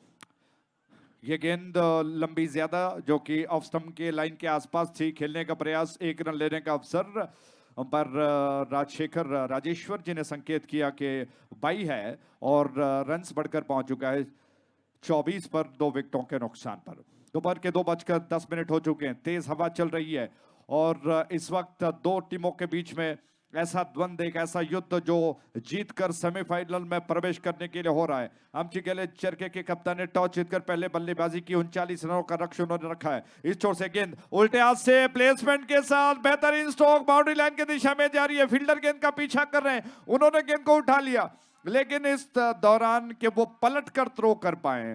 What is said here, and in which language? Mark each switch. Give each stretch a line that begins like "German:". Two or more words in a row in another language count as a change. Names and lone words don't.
Hindi: ये गेंद लंबी ज्यादा जो कि
English: off stump
Hindi: के लाइन के आसपास थी खेलने का प्रयास 1 रन लेने का अवसर पर राजशेखर राजेश्वर जी ने संकेत किया कि 22 है और रन्स बढ़कर पहुंच चुका है 24 पर 2 विकेटों के नुकसान पर दोपहर के 2:10 हो चुके हैं तेज हवा चल रही है और इस वक्त 2 टीमों के बीच में ऐसा द्वंद्व एक ऐसा युद्ध जो जीतकर सेमीफाइनल में प्रवेश करने के लिए हो रहा है आमची गेले चरके के कप्तान ने टॉस जीतकर पहले बल्लेबाजी की 39 रनों का लक्ष्य उन्होंने रखा है इस छोर से गेंद उल्टे हाथ से प्लेसमेंट के साथ बेहतरीन स्ट्रोक
English: boundary line
Hindi: की दिशा में जा रही है फील्डर गेंद का पीछा कर रहे हैं उन्होंने गेंद को उठा लिया लेकिन इस दौरान के वो पलट कर थ्रो कर पाए।